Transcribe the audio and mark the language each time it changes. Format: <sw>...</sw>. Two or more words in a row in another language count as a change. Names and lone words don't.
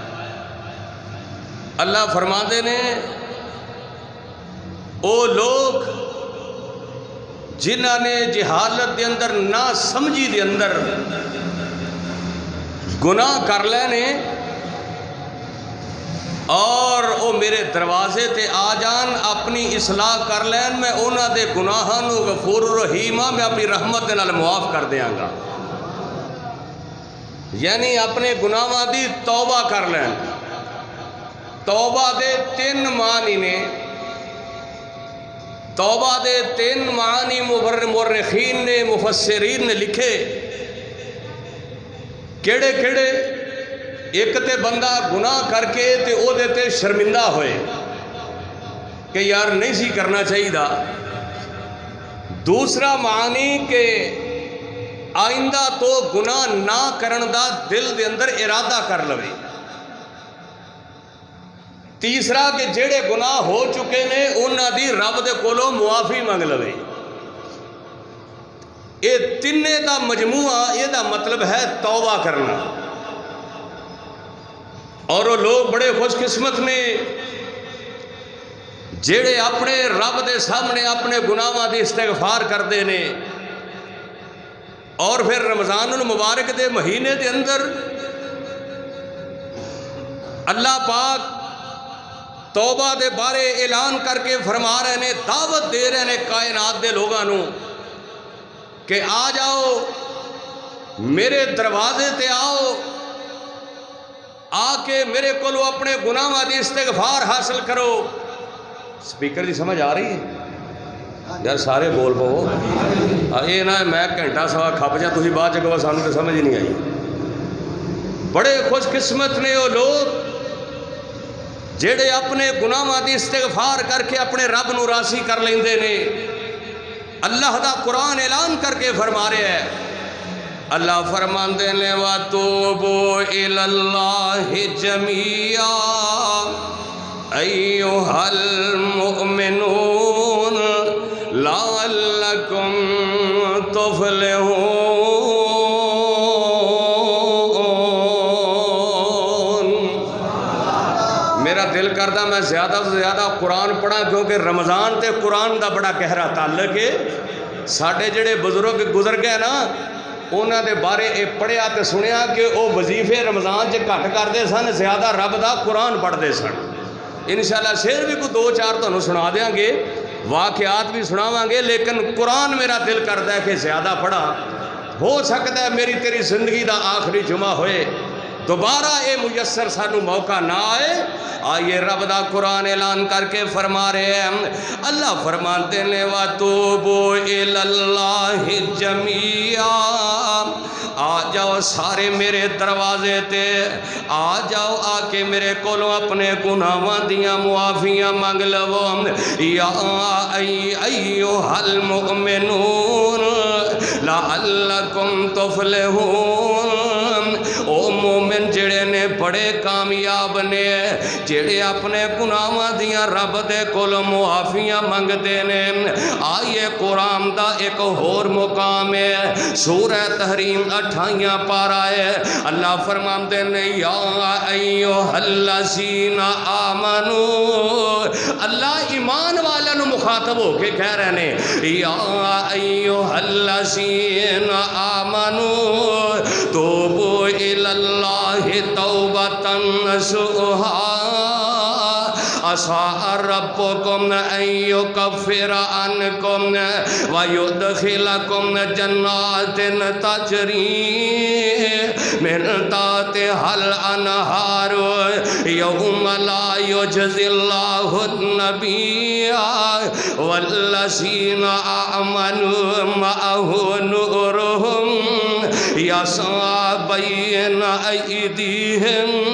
<pa>اللہ فرماندے نے او لوگ جنہاں نے جہالت دے اندر نہ سمجھی دے اندر گناہ کر لینے اور او میرے دروازے تے آ جان اپنی اصلاح کر لین، میں انہاں دے گناہاں نو</pa> <ar>غفور الرحیم</ar> <pa>میں اپنی رحمت دے نال معاف کر دیاں گا۔ یعنی اپنے گناہاں دی توبہ کر لین۔ توبہ دے 3 معنی نے، توبہ دے 3 معنی مورخین نے مفسرین نے لکھے۔ کیڑے کیڑے؟ ایک تے بندہ گناہ کر کے تے او دے تے شرمندہ ہوئے کہ یار نہیں سی کرنا چاہیے دا۔ دوسرا معنی کہ آئندہ تو گناہ نہ کرن دا دل دے اندر ارادہ کر لوے۔ تیسرا کہ جڑے گناہ ہو چکے نے انہاں دی رب دے کولوں معافی منگ لوے۔ یہ تینے دا مجموعہ یہ دا مطلب ہے توبہ کرنا۔ اور وہ لوگ بڑے خوش قسمت نے جڑے اپنے رب دے سامنے اپنے گناہاں دی استغفار کردے نے، اور پھر رمضان المبارک دے مہینے دے اندر اللہ پاک توبہ دے بارے اعلان کر کے فرما رہے نے، دعوت دے رہے نے کائنات دے لوگاں نو کہ آ جاؤ میرے دروازے تے آؤ، آ کے میرے کولو اپنے گناہاں دی استغفار حاصل کرو۔ سپیکر دی سمجھ آ رہی ہے یار؟ سارے بول پاؤ، یہ نہ میں گھنٹہ سوا کھپ جا تھی بعد چکو سانو تو سمجھ ہی نہیں آئی۔ بڑے خوش قسمت نے وہ لوگ جڑے اپنے گناہاں دی استغفار کر کے اپنے رب نو راضی کر لیندے نے۔ اللہ دا قرآن اعلان کر کے فرما رہے ہیں، اللہ فرماندے نے</pa> <ar>وَتُوبُوا إِلَى اللَّهِ جَمِيعًا أَيُّهَا الْمُؤْمِنُونَ لَعَلَّكُمْ تُفْلِحُونَ۔</ar> <pa>میرا دل کردہ میں زیادہ سے زیادہ قرآن پڑھا، کیونکہ رمضان تے قرآن دا بڑا گہرا تعلق ہے۔ ساڑھے جڑے بزرگ گزر گئے نا، انہوں دے بارے یہ پڑھیا تو سنیا کہ وہ وظیفے رمضان چ گھٹ کرتے سن، زیادہ رب دا قرآن پڑھتے سن۔ انشاءاللہ شعر بھی کوئی 2-4 تمہیں سنا دیاں گے، واقعات بھی سناواں گے، لیکن قرآن میرا دل کرتا ہے کہ زیادہ پڑھا۔ ہو سکتا ہے میری تیری زندگی دا آخری جمعہ ہوئے، دوبارہ اے میسر سانو موقع نہ آئے۔ آئیے رب دا قرآن اعلان کر کے فرما رہے ہیں، اللہ فرماتے ہیں</pa> <ar>وَتُوبُوا إِلَى اللَّهِ جَمِيعًا،</ar> <pa>آ جاؤ سارے میرے دروازے تے، آ جاؤ آ کے میرے کولوں اپنے گناہاں دیاں معافیاں منگ لو۔</pa> <ar>یا ایھا المؤمنون لعلکم تفلحون،</ar> <pa>او مومن جڑے نے بڑے کامیاب نے، جڑے اپنے گناہاں دیاں رب دے کول معافیاں منگتے نے۔ آئیے قرآن دا ایک اور مقام ہے، سورہ تحریم 28 پارہ ہے، اللہ فرماتے ہیں</pa> <ar>یا ایھا الذین آمنو،</ar> <pa>اللہ ایمان والوں نو مخاطب ہو کے کہہ رہے ہیں</pa> <ar>یا ایھا الذین آمنو توبوا الی اللہ توبۃ نصوحا عسى ربكم أن يكفر عنكم ويدخلكم جنات تجري من تحتها الأنهار يوم لا يجزي الله النبي والذين آمنوا معه نورهم يسعى بين أيديهم</ar>